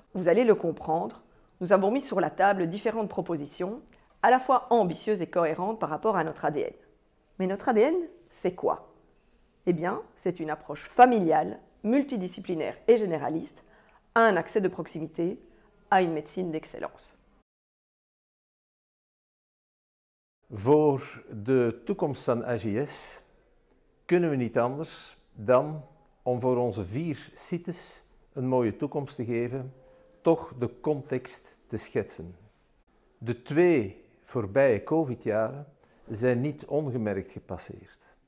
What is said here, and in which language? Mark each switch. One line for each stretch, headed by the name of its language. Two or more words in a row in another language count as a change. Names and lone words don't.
French: Vous allez le comprendre, nous avons mis sur la table différentes propositions, à la fois ambitieuses et cohérentes par rapport à notre ADN. Mais notre ADN, c'est quoi? Eh bien, c'est une approche familiale, multidisciplinaire et généraliste, à un accès de proximité, à une médecine d'excellence.
Dutch: Voor de toekomst van HIS kunnen we niet anders dan om voor onze 4 sites een mooie toekomst te geven, toch de context te schetsen. De 2 voorbije COVID-jaren zijn niet ongemerkt gepasseerd.